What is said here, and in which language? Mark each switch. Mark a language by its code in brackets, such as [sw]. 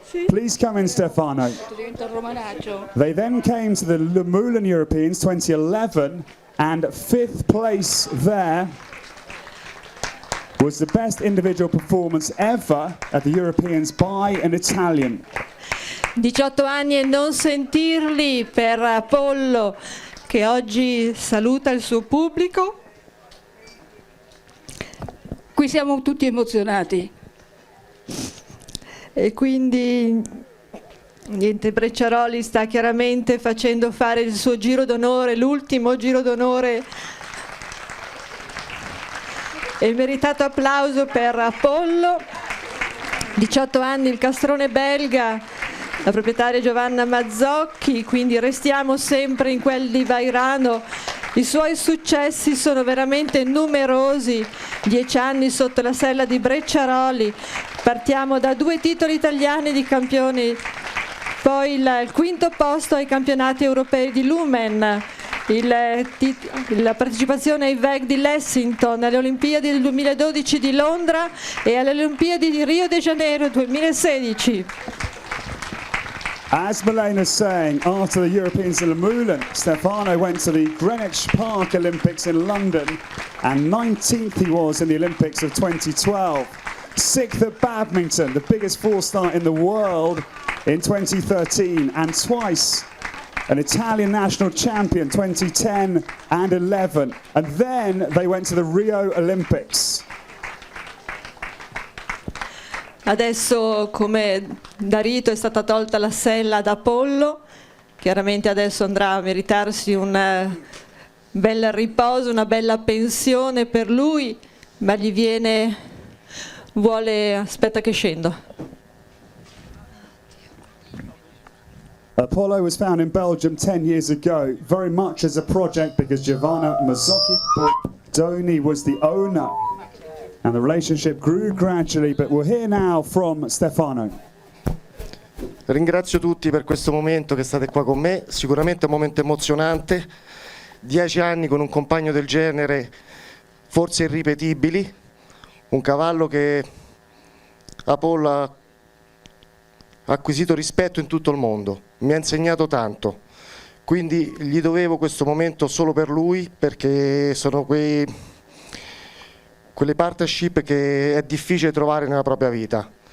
[en] Please come in, Stefano. They then came to the Le Moulin Europeans 2011, and 5th place there was the best individual performance ever at the Europeans by an Italian. [it] 18 anni e non sentirli per Apollo, che oggi saluta il suo pubblico. Qui siamo tutti emozionati e quindi Niente, Brecciaroli sta chiaramente facendo fare il suo giro d'onore, l'ultimo giro d'onore, e il meritato applauso per Apollo. 18 anni, il castrone belga, la proprietaria Giovanna Mazzocchi, quindi restiamo sempre in quel di Vairano. I suoi successi sono veramente numerosi, 10 anni sotto la sella di Brecciaroli, partiamo da 2 titoli italiani di campioni, poi il quinto posto ai campionati europei di Lumen, la partecipazione ai VEG di Lexington, alle Olimpiadi del 2012 di Londra e alle Olimpiadi di Rio de Janeiro 2016. [en] As Milena's saying, after the Europeans in Le Moulin, Stefano went to the Greenwich Park Olympics in London, and 19th he was in the Olympics of 2012. 6th at badminton, the biggest four-star in the world in 2013, and twice an Italian national champion, 2010 and 11. And then they went to the Rio Olympics. [it] Adesso, come da rito, è stata tolta la sella ad Apollo, chiaramente adesso andrà a meritarsi un bel riposo, una bella pensione per lui, ma gli viene, aspetta che scendo. [en] Apollo was found in Belgium 10 years ago, very much as a project because Giovanna Mazzocchi Bordoni was the owner. And the relationship grew gradually, but we're here now from Stefano. [it] Ringrazio tutti per questo momento che state qua con me, sicuramente un momento emozionante, 10 anni con un compagno del genere, forse irripetibili, un cavallo che Apollo ha acquisito rispetto in tutto il mondo, mi ha insegnato tanto, quindi gli dovevo questo momento solo per lui, perché sono quelle partnership che è difficile trovare nella propria vita.